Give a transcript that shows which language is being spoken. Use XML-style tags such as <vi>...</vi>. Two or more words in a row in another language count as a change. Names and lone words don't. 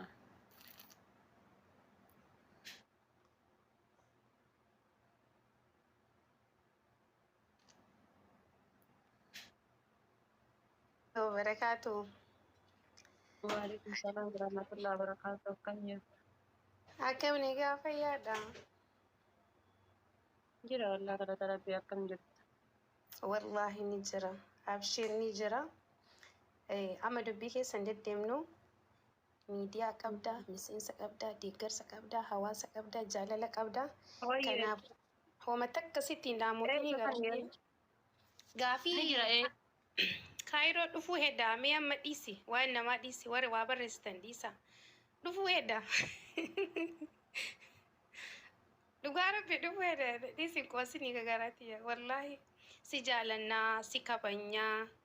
<ar>wabarakatuh. وعليكم السلام ورحمة الله وبركاته kanya.</ar> <om>Akkam ni gaafa yaada. Jira Allah kada tarabi akkam jirtu. Wallahi ni jira. Abshir ni jira. Amma dubbii keessan deddeemnu miidiyaa qabda, miseensa qabda, deeggarsa qabda, hawaasa qabda, jaalala qabda. Kanaaf hooma takkasitti namoonni gaafii kaayiroo dhufuu hedda mee amma dhiisi waan namaa dhiisi warri waa barreessitan dhiisa dhufuu hedda dhugaa rabbi dhufuu hedda dhiisi qoosini gagaraati wallahi si jaalannaa si kabanyaa</om>